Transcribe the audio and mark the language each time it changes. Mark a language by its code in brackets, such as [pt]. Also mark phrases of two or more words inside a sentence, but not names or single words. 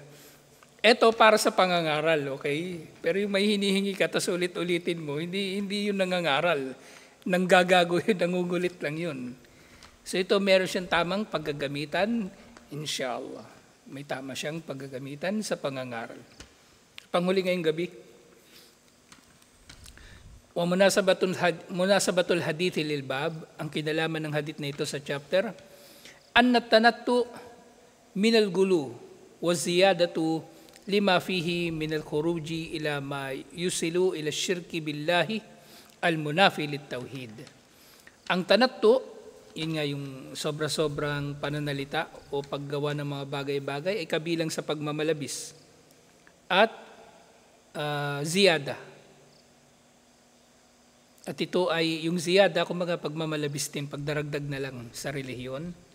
[tl] Ito para sa pangangaral, okay? Pero yung may hinihingi ka, tas ulit-ulitin mo, hindi yun nangangaral. Nanggagago yun, nangungulit lang yun. So ito meron siyang tamang paggagamitan, inshallah. May tama siyang paggagamitan sa pangangaral. Panghuli ngayong gabi. [ar] ومناسبة الحديث للباب, [tl] ang kinalaman ng hadith na ito sa chapter, [ar] أن التنطع من الغلو وزيادة لما فيه من الخروج إلى ما يوصل إلى الشرك بالله المنافي للتوحيد. [tl] Ang tanattu, yun nga yung sobra-sobrang pananalita o paggawa ng mga bagay-bagay ay kabilang sa pagmamalabis. At ziyada. At ito ay yung ziyada, kumbaga pagmamalabis din, pagdaragdag na lang sa relihiyon.